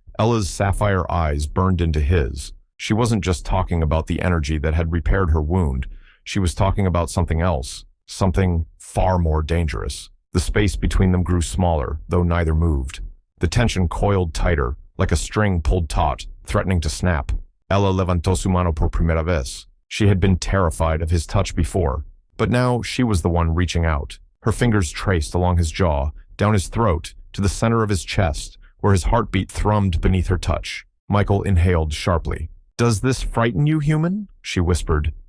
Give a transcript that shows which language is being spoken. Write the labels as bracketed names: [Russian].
[English] Ella's sapphire eyes burned into his. She wasn't just talking about the energy that had repaired her wound. She was talking about something else, something far more dangerous. The space between them grew smaller, though neither moved. The tension coiled tighter, like a string pulled taut, threatening to snap. [Spanish] Ella levantó su mano por primera vez. [English] She had been terrified of his touch before, but now she was the one reaching out. Her fingers traced along his jaw, down his throat, to the center of his chest, where his heartbeat thrummed beneath her touch. Michael inhaled sharply. Does this frighten you, human? She whispered.